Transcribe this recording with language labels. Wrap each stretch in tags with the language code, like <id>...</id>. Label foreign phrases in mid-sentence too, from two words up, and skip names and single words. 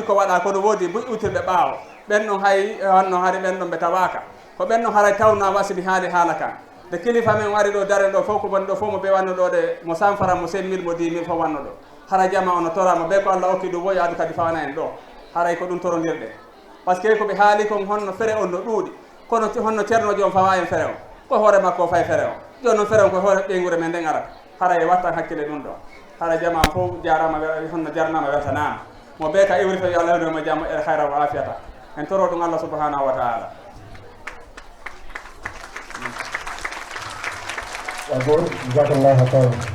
<ff>ko waɗa kono woodi buƴƴutirɓe ɓaawo ɓen ɗon hay honno hari ɓen ɗon ɓe tawaka ko ɓen ɗon haray tawna wasibi haali haala kan de kilifa men wari ɗo daren ɗo fof ko woni ɗo fof mo ɓe wanno ɗo ɗe mo 100 francs mo 5000 mo 10 000 fof wanno ɗo haray jama ono torama ɓe ko Allah hokki ɗum woyi adu kadi fawana en ɗo haray ko ɗum torondirɗen</ff> <fr>par ce que</fr> <ff>ko ɓe haali kon honno fere on no ɗuuɗi kono honno ceernojo on fawa en fere o ko hoore makko o fay fere o joni noon fere on ko hoore ɓeygure men nden arata haray wattan hakkille ɗum ɗo haray jama fof jarama honno jarnama weltanama mo ɓe ka iwri to yo Allah hewdemo jamma e hayra wa afiyata en toro ɗum</ff> <ar>الله سبحانه وتعالى جزاك الله خيرا.</ar>